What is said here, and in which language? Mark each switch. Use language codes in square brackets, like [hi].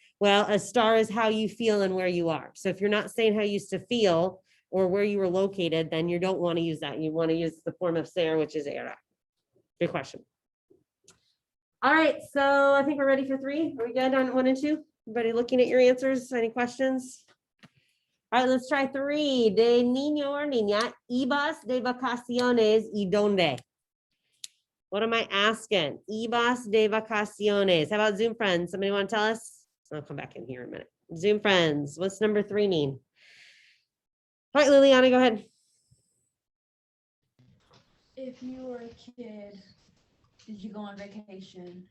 [en] Well, estar is how you feel and where you are. So if you're not saying how you used to feel or where you were located, then you don't want to use that. You want to use the form of ser, which is era. Good question. All right, so I think we're ready for 3. Are we good on 1 and 2? Everybody looking at your answers? Any questions? All right, let's try 3. [es] De niño or niña, ibas de vacaciones y dónde? [en] What am I asking? [es] Ibas de vacaciones. [en] How about Zoom friends? Somebody want to tell us? I'll come back in here in a minute. Zoom friends, what's number 3 mean? All right, Liliana, go ahead. If you were a kid, did you go on vacation?